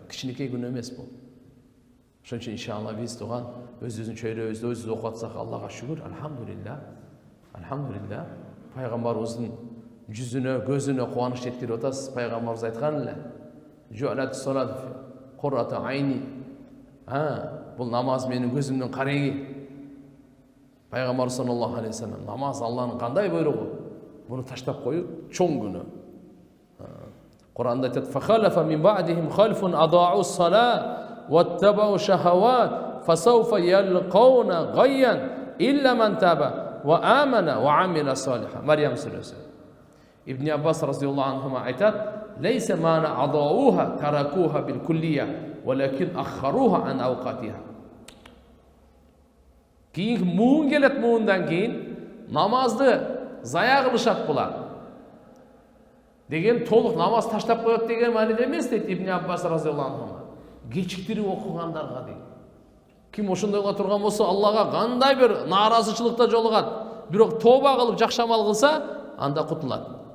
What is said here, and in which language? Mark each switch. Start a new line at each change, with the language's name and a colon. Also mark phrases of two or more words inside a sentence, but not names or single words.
Kyrgyz: Кичинекей күнөө эмес бул. Ошон үчүн иншалла биз турган өзүбүздүн чөйрөбүздө өзүбүз окуп атсак Аллага шүгүр, алхамдулилlah. Алхамдулилlah. Пайгамбарыбыздын жүзүнө, көзүнө кубаныч жеткирип атасыз. Пайгамбарыбыз айткан эле:
Arabic: "جعلت الصلاة قرة عيني."
Kyrgyz: Бул намаз менин көзүмдүн кареги. Пайгамбар
Arabic: صلى الله عليه وسلم
Kyrgyz: намаз Алланын кандай буйругу? Буну таштап коюу чоң күнөө. Куранда айтат:
Arabic: "فخلف من بعدهم خلف أضاعوا الصلاة واتبعوا الشهوات فسوف يلقون غيا إلا من تاب وآمن وعمل صالحا."
Kyrgyz: Мариям сүрөсү. Ибн Аббас разияллаху анхума айтат:
Arabic: "ليس معنى أضاعوها تركوها بالكلية، ولكن أخروها عن أوقاتها."
Kyrgyz: Кийинки муун келет, муундан кийин намазды зая кылышат булар. Деген толук намаз таштап коет деген мааниде эмес дейт Ибн Аббас
Arabic: رضي الله عنه.
Kyrgyz: Кечиктирип окугандарга дейт. Ким ошондойго турган болсо Аллага кандай бир нааразычылыкта жолугат, бирок тооба кылып жакшы амал кылса, анда кутулат.